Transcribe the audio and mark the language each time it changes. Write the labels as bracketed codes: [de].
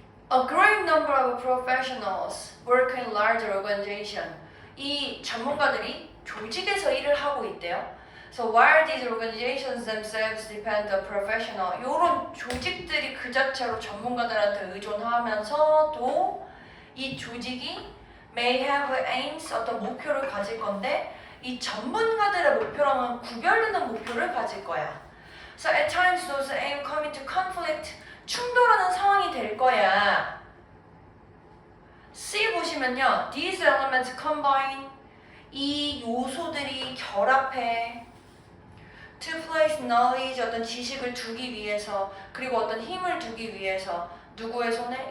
[en] A great number of professionals work in large organization. [ko] 이 전문가들이 조직에서 일을 하고 있대요. [en] So while these organizations themselves depend on professional, [ko] 이런 조직들이 그 자체로 전문가들한테 의존하면서도 이 조직이 [en] may have aims, [ko] 어떤 목표를 가질 건데 이 전문가들의 목표랑은 구별되는 목표를 가질 거야. [en] So at times those aims come into conflict, [ko] 충돌하는 상황이 될 거야. C 보시면요. [en] These elements combine, [ko] 이 요소들이 결합해 [en] to place knowledge, [ko] 어떤 지식을 두기 위해서, 그리고 어떤 힘을 두기 위해서 누구의 손에?